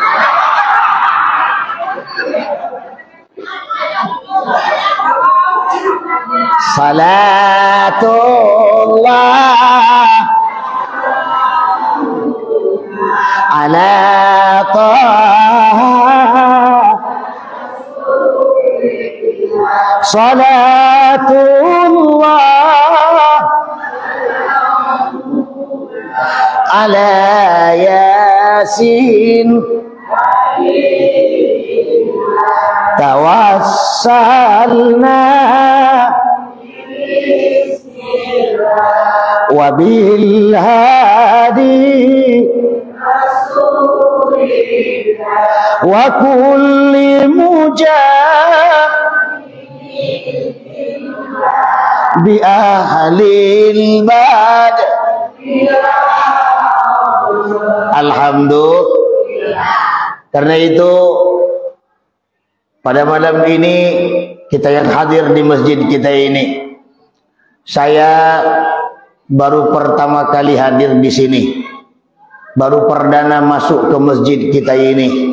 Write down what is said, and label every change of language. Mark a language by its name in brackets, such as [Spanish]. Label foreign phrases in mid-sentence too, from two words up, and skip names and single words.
[Arabic] صلاة الله على طه صلاة الله على يس توسلنا وبالهادي وكل بأهل بدر. Alhamdulillah. [Indonesian] Karena itu pada malam ini kita yang hadir di masjid kita ini, saya baru pertama kali hadir di sini, baru perdana masuk ke masjid kita ini.